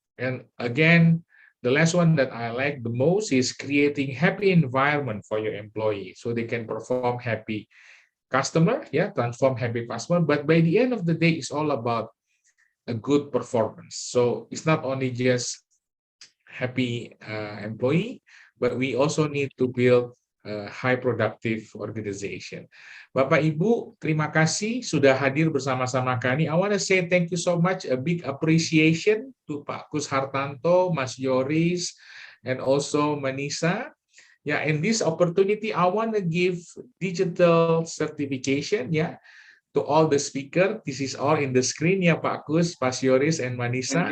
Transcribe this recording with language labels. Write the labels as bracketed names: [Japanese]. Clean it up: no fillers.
[English] And again, the last one that I like the most is creating happy environment for your employee so they can perform happy customer, yeah, transform happy customer. But by the end of the day, it's all about a good performance. So it's not only just happy employee, but we also need to build a high productive organization. [Indonesian] Bapak Ibu, terima kasih sudah hadir bersama-sama kami. [English] I want to say thank you so much, a big appreciation to Pak Kus Hartanto, Mas Yoris, and also Manisa. Yeah, in this opportunity, I want to give digital certification, yeah, to all the speaker. This is all in the screen, ya Pak Kus, Pak Yoris, and Manisa.